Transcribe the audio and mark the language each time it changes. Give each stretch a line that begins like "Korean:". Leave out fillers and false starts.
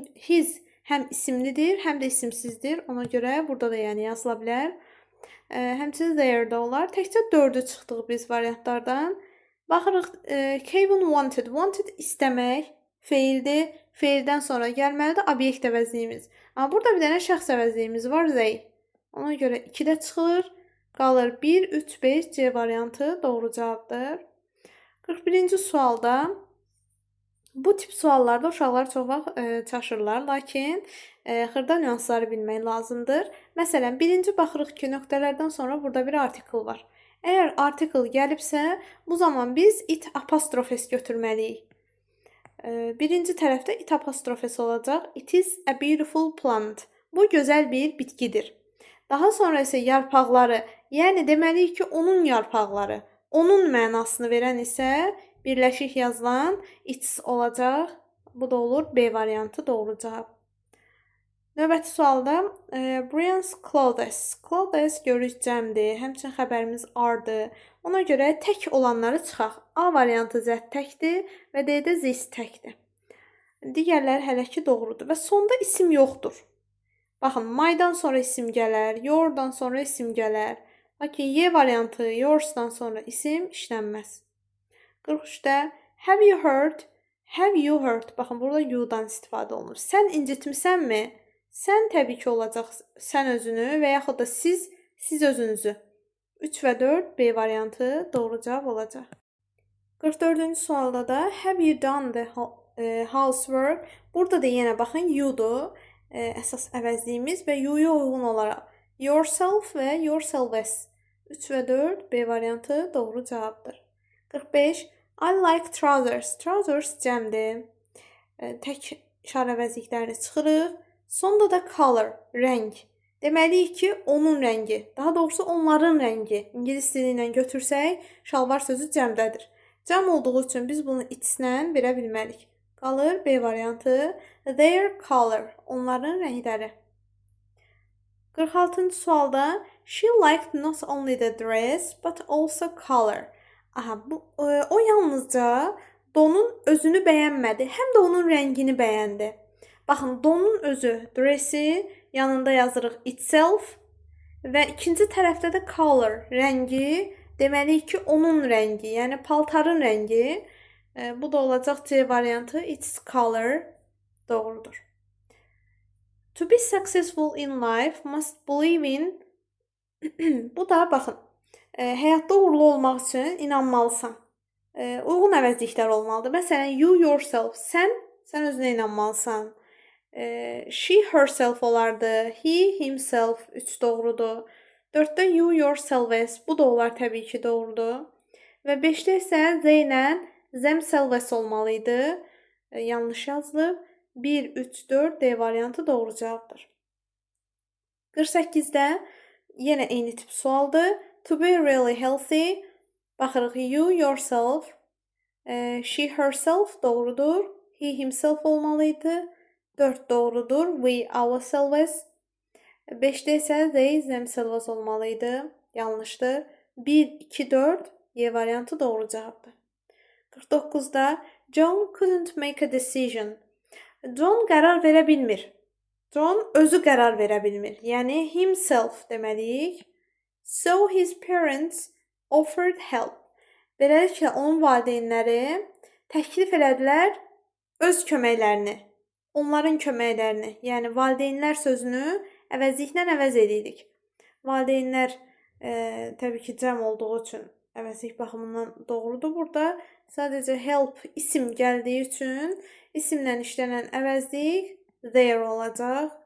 Azerbaijani: His həm isimlidir, həm də isimsizdir. Ona görə burada da yəni yazıla bilər. Həmçinin there də olar. Təkcə 4-ü çıxdıq biz variantlardan. Baxırıq, Kevin wanted. Wanted istəmək feildir. Feildən sonra gəlməlidir obyekt əvəzliyimiz. Amma burada bir dənə şəxs əvəzliyimiz var, they. Ona görə 2-də çıxılır. Qalır 1, 3, 5 C variantı doğru cavabdır. 41-ci sualda bu tip suallarda uşaqlar çox vaxt çaşırlar, lakin xırda nüansları bilmək lazımdır. Məsələn, birinci baxırıq ki, nöqtələrdən sonra burada bir artikel var. Əgər artikel gəlibsə, bu zaman biz it apostrofes götürməliyik. Birinci tərəfdə it apostrofes olacaq.
English: It is a beautiful plant.
Azerbaijani: Bu gözəl bir bitkidir. Daha sonra isə yarpaqları, yəni deməliyik ki, onun yarpaqları, onun mənasını verən isə birləşik yazılan its olacaq. Bu da olur B variantı doğru cavab. Növbəti sualda Brian's clothes. Clothes görürük cəmdir, həmçinin xəbərimiz are-dır. Ona görə tək olanları çıxaq. A variantı Z təkdir və D-də this təkdir. Digərləri hələ ki doğrudur və sonda isim yoxdur. Baxın, my'dan sonra isim gələr, your'dan sonra isim gələr. Lakin Y variantı your'dan sonra isim işlənməz. 43-də
English: have you heard? Have you heard?
Azerbaijani: Baxın, burada you'dan istifadə olunur. Sən incitmisənmi? Sən təbii ki olacaq sən özünü və yaxud da siz özünüzü. 3 və 4 B variantı doğru cavab olacaq. 44-cü sualda da
English: have you done the housework?
Azerbaijani: Burada da yenə baxın you'dur. Əsas əvəzliyimiz və you-ya uyğun olaraq yourself və yourselves. 3 və 4 B variantı doğru cavabdır. 45.
English: I like trousers.
Azerbaijani: Trousers cəmdir. Tək şar əvəzliklərini çıxırıq. Sonda da color, rəng. Deməliyik ki, onun rəngi. Daha doğrusu onların rəngi. İngilis dili ilə götürsək, şalvar sözü cəmdədir. Cəm olduğu üçün biz bunu its-lə verə bilmərik. Qalır B variantı.
English: Their color.
Azerbaijani: Onların rəngləri. 46-cı sualda
English: she liked not only the dress but also color.
Azerbaijani: Aha, o yalnızca donun özünü bəyənmədi, həm də onun rəngini bəyəndi. Baxın, donun özü, dressi, yanında yazırıq itself və ikinci tərəfdə də color, rəngi, deməliyik ki, onun rəngi, yəni paltarın rəngi. Bu da olacaq C variantı, its color doğrudur.
English: To be successful in life must believe in
Azerbaijani: bu da baxın, həyatda uğurlu olmaq üçün inanmalısan. Uyğun əvəzliklər olmalıdır. Məsələn, you yourself, sən özünə inanmalısan. She herself olardı. He himself 3 doğrudur. 4-də you yourselves, bu da olar təbii ki doğrudur. Və 5-də isə they ilə themselves olmalıydı. Yanlış yazılıb. 1, 3, 4 D variantı doğru cavabdır. 48-də yenə eyni tip sualdır.
English: To be really healthy,
Azerbaijani: baxırıq you yourself, she herself doğrudur. He himself olmalıydı. 4 doğrudur. We ourselves. 5-də isə they themselves olmalıydı. Yanlışdır. 1, 2, 4 Y variantı doğru cavabdır. 49-da
English: John couldn't make a decision.
Azerbaijani: John qərar verə bilmir. John özü qərar verə bilmir. Yəni himself deməliyik.
English: So his parents offered help.
Azerbaijani: Beləliklə onun valideynləri təklif elədilər öz köməklərini, onların köməklərini. Yəni valideynlər sözünü əvəzliklə əvəz edirik. Valideynlər təbii ki cəm olduğu üçün əvəzlik baxımından doğrudur burada. Sadəcə help isim gəldiyi üçün isimlə işlənən əvəzlik there olacaq.